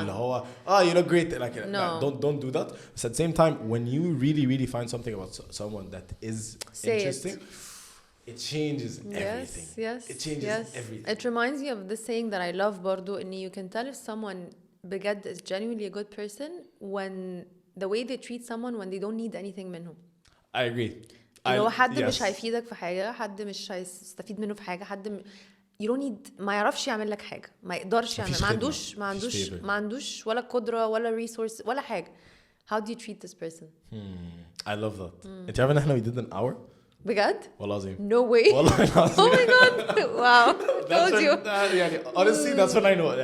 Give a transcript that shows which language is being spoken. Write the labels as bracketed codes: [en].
[ar] اللي هو [en] you look great. Like don't do that. But at the same time, when you really find something about someone that is interesting, it changes everything. Yes. It changes everything. It reminds me of this saying that I love برضو, and you can tell if someone بجد is genuinely a good person when the way they treat someone when they don't need anything منهم. I agree. [ar] لو حد مش هيفيدك في حاجة, حد مش هيستفيد منه في حاجة, حد [en] you don't need, [ar] ما يعرفش يعمل لك حاجة, ما يقدرش يعمل, ما عندوش ولا قدرة ولا resource ولا حاجة. [en] How do you treat this person? I love that. [ar] انت عارف ان احنا [en] we did an hour [ar] بجد؟ والله العظيم. [en] No way. [ar] والله العظيم. [en] Oh my god. Wow. Told you. يعني honestly that's when I know.